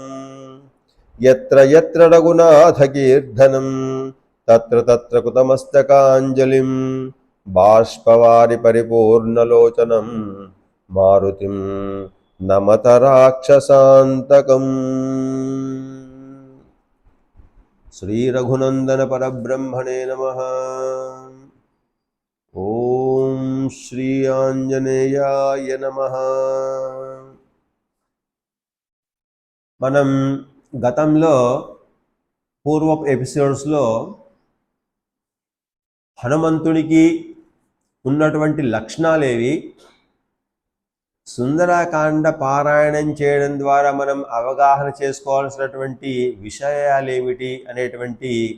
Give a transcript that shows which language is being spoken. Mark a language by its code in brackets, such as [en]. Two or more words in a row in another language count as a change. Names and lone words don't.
[sa] यत्र यत्र रघुनाथकीर्तनं तत्र तत्र कृतमस्तकाञ्जलिं बाष्पवारि परिपूर्णलोचनं मारुतिं नमत राक्षसान्तकम्। श्री रघुनंदन परब्रह्मणे नमः। ओम श्री आंजनेयाय नमः। [te] మనం గతంలో పూర్వపు ఎపిసోడ్స్లో హనుమంతుడికి ఉన్నటువంటి లక్షణాలేవి, సుందరకాండ పారాయణం చేయడం ద్వారా మనం అవగాహన చేసుకోవాల్సినటువంటి విషయాలేమిటి అనేటువంటి